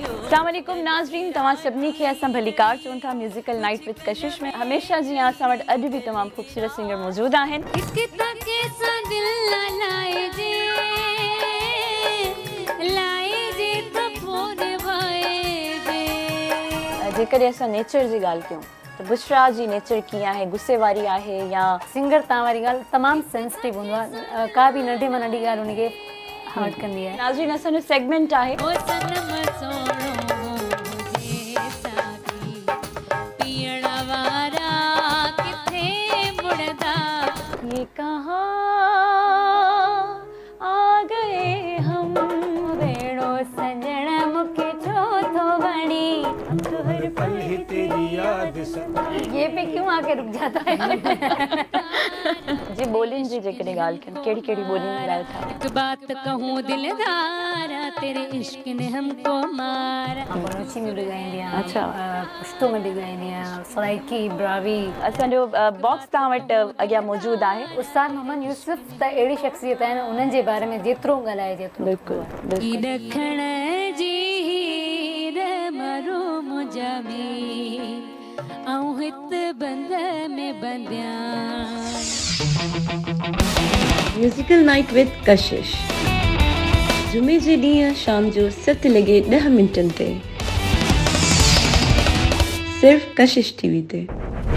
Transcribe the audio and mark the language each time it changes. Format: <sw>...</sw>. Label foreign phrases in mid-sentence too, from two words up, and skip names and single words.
<ar>السلام علیکم</ar> <sd>नाज़रीन, तव्हां सभिनी खे असां भलीकार चऊं था म्यूज़िकल नाइट विद कशिश में। हमेशा जीअं असां वटि अॼु बि तमामु ख़ूबसूरत सिंगर मौजूदु आहिनि। जेकॾहिं असां नेचर जी ॻाल्हि कयूं त बुशरा जी नेचर कीअं आहे, गुस्से वारी आहे या सिंगर तव्हां वारी ॻाल्हि तमामु सेंसिटिव हूंदो आहे, का बि नंढे मां नंढी ॻाल्हि हुनखे हर्ट कंदी आहे। नाज़रीन असांजो सेगमेंट आहे ये कहाँ आ गए हम, वेड़ो सजण मूंखे छो थो वणी,</sd> <ur>ہر پل ہی تیری یاد یہ پے کیوں آ کے رک جاتا ہے.</ur> <sd>जी ॿोलियुनि जी जेकॾहिं ॻाल्हि कयूं कहिड़ी कहिड़ी ॿोलियुनि में ॻाल्हि था?</sd> <ur>ایک بات کہوں دلدارا، تیرے عشق نے ہم کو مارا.</ur> <sd>बलोची में बि ॻाईंदी आहियां, अच्छा। पुश्तो में बि ॻाईंदी आहियां, सराइकी ब्रावी। असांजो बॉक्स तव्हां वटि अॻियां मौजूदु आहे। उस्ताद मोहम्मद यूसुफ त अहिड़ी शख़्सियत आहिनि, उन्हनि जे बारे में जेतिरो ॻाल्हाइजे बिल्कुलु बिल्कुलु। ॾखण जी हीर मरो मुंहिंजा में, ऐं हित बंद में बंदियां। म्यूजिकल नाइट विद कशिश जुमे जे ॾींहुं शाम जो 7 लॻे 10 मिंटनि ते सिर्फ़ कशिश टीवी ते।</sd>